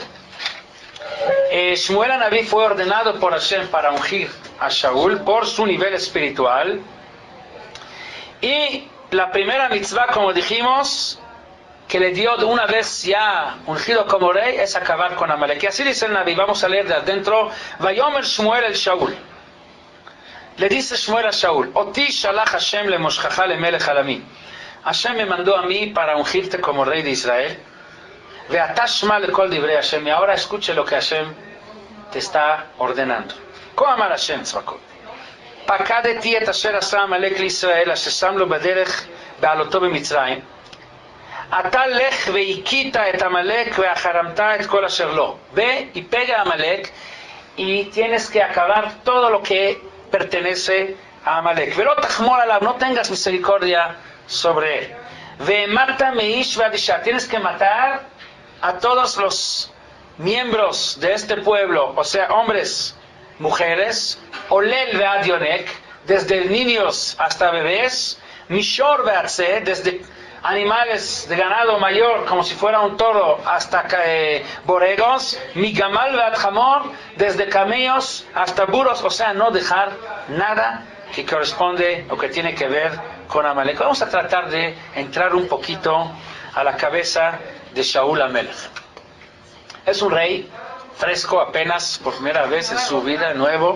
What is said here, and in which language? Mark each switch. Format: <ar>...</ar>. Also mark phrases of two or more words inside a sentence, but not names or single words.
<es>Shmuel HaNaví fue ordenado por Hashem para ungir a Shaul por su nivel espiritual, y la primera mitzvah, como dijimos, que le dio de una vez ya ungido como rey, es acabar con Amalek. Y así dice el Naví, vamos a leer de adentro.</es> <he>ויאמר שמואל אל שאול.</he> <es>Le dice Shmuel a Shaul,</es> <he>אתי שלח השם למשחך למלך על עמי.</he> <es>Hashem me mandó a mí para ungirte como rey de Israel.</es> <he>ועתה שמע לקול דברי השם,</he> <es>y ahora escuche lo que Hashem te está ordenando.</es> <he>כה אמר השם צבקות, פקדתי את אשר עשה עמלק לישראל, אשר שם לו בדרך בעלותו במצרים. אתה לך והכית את עמלק והחרמת את כל אשר לו.</he> <es>Ve y pega a Amalek y tienes que acabar todo lo que pertenece a Amalek.</es> <he>ולא תחמול עליו,</he> <es>no tengas misericordia sobre él.</es> <he>ומתה מאיש ועד אישה,</he> <es>tienes que matar a todos los miembros de este pueblo, o sea, hombres, mujeres,</es> <he>עולל ועד יונק,</he> <es>desde niños hasta bebés,</es> <he>משור ועד שה,</he> <es>desde animales de ganado mayor, como si fuera un toro, hasta borregos,</es> <he>מגמל ועד חמור,</he> <es>desde camellos hasta burros, o sea, no dejar nada que corresponde o que tiene que ver con Amalek. Vamos a tratar de entrar un poquito a la cabeza de Shaul HaMelech. Es un rey fresco, apenas por primera vez en su vida, nuevo.</es>